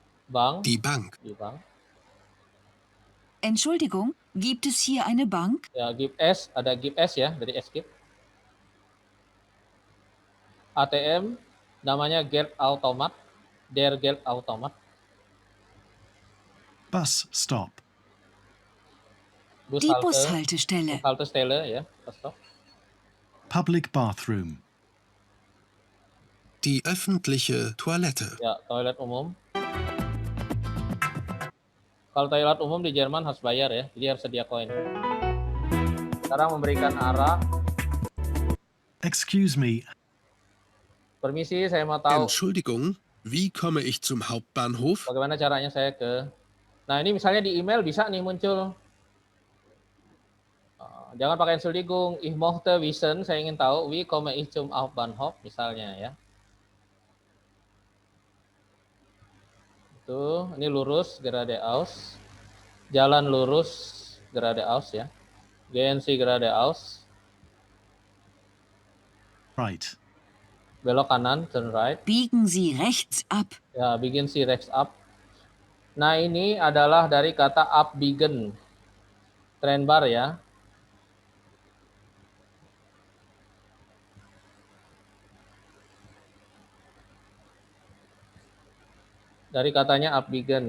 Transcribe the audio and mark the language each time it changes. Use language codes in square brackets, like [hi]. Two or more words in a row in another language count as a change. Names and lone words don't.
[en] Bank, [de] Die Bank. [id] di bank. [de] Entschuldigung, gibt es hier eine Bank? [id] Ya, give S, ada give S ya, dari Skip. [de] ATM, namanya Geldautomat, der Geldautomat. [en] Bus stop. [de] Die Bushalte, Bushaltestelle. Bushaltestelle ya, [en] stop. Public bathroom. [de] Die öffentliche Toilette. [id] Ya, toilet umum. Kalau toilet umum di Jerman harus bayar ya, jadi harus sedia koin. Sekarang memberikan arah. [en] Excuse me, [id] Permisi, saya mau tahu [de] Entschuldigung, wie komme ich zum Hauptbahnhof? [id] bagaimana caranya saya ke. Nah, ini misalnya di email bisa nih muncul. Jangan pakai [de] Entschuldigung, ich möchte wissen, [id] saya ingin tahu, [de] wie komme ich zum Hauptbahnhof [id] misalnya ya. Itu, ini lurus geradeaus. Jalan lurus [de] geradeaus ya. Gehen Sie geradeaus. [en] right. [id] Belok kanan, [en] turn right. [de] Biegen Sie rechts ab. [id] Ya, bikin si [de] rechts up. [id] Nah, ini adalah dari kata abbiegen. Trennbar ya. Dari katanya abbiegen.